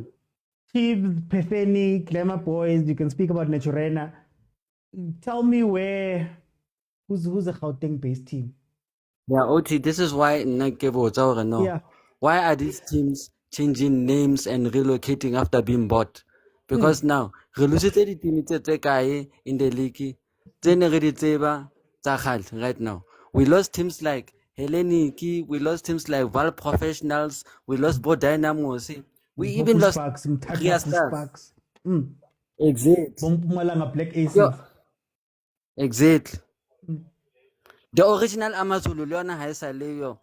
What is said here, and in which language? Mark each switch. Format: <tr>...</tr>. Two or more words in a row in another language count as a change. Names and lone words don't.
<en>Chiefs, Pefeni, Glamour Boys, you can speak about Naturena. Tell me who's a Gauteng-based team? Yeah, Oti, this is why why are these teams changing names and relocating after being bought? Because now,</en> <st>re lositse di-team tse kae</st> <en>in the league,</en> <st>tse ne re di tseba tsa kgale</st> <en>right now. We lost teams like Hellenic, we lost teams like Val Professionals, we lost Bo Dynamos, we even lost Ria Stars. Exactly. Black Aces. Yo, exactly. The original Amazulu, Leona Haisaleyo.</en>